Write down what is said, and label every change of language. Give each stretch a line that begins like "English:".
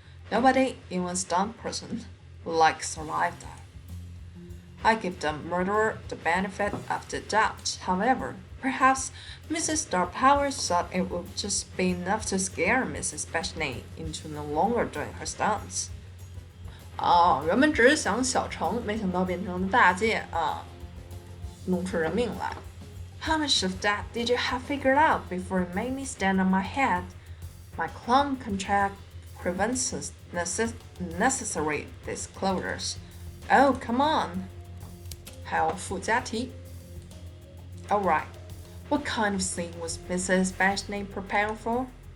English: Nobody, even a stunt person, would survive that. I give the murderer the benefit of the doubt. However, perhaps Mrs. Star Power thought it would just be enough to scare Mrs. Bashney into no longer doing her stunts.
Chinese: 原本只是想小成，没想到变成了大件弄出人命来。
English: How much of that did you have figured out before you made me stand on my head? My clown contract prevents necessary disclosures. Oh, come on.
Chinese: 还有附加题。
English: Alright, what kind of scene was Mrs. Bashney preparing for?